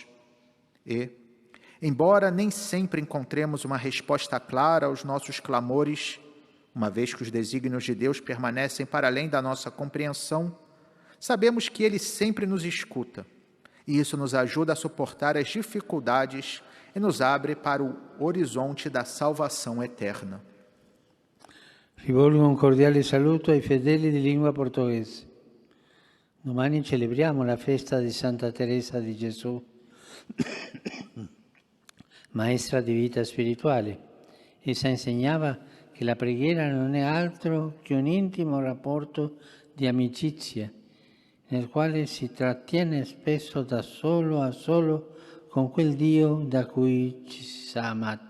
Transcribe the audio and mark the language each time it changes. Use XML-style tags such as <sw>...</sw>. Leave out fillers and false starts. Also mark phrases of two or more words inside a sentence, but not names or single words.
<pt>E, embora nem sempre encontremos uma resposta clara aos nossos clamores, uma vez que os desígnios de Deus permanecem para além da nossa compreensão, sabemos que Ele sempre nos escuta, e isso nos ajuda a suportar as dificuldades e nos abre para o horizonte da salvação eterna.</pt> <it>Rivolgo un cordiale saluto ai fedeli di lingua portoghese. Domani celebriamo la festa di Santa Teresa di Gesù, maestra di vita spirituale. Essa insegnava che la preghiera non è altro che un intimo rapporto di amicizia, nel quale si trattiene spesso da solo a solo con quel Dio da cui ci si sa amati.</it>